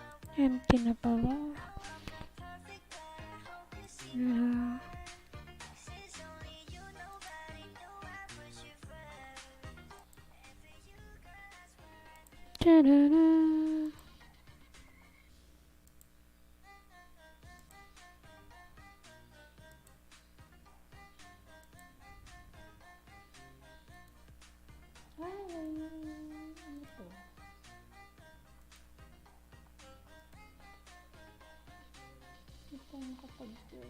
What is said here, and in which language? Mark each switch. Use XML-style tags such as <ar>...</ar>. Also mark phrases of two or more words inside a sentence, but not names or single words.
<tl>Empty na pala. Ta-da-da. Ano to? Hindi ko makapag-join.</tl>